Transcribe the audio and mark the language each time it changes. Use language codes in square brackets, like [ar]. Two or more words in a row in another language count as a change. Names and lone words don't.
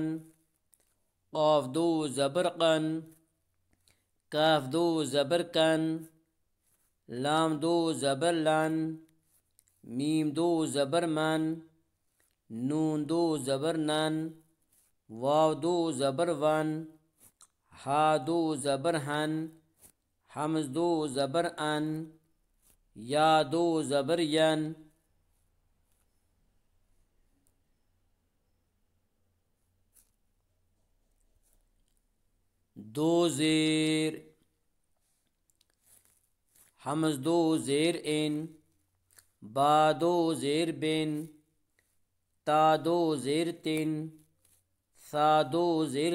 [ur] قاف دو زبر قن، کاف دو زبر کن، لام دو زبر لن، میم دو زبر من، نون دو زبر نن، واو دو زبر ون، ہا دو زبر ہن، حمز دو زبر ان، یا دو زبر ین، دو زیر، حمز دو زیر ان، با دو زیر بن، تا دو زیر تن، ثا دو زیر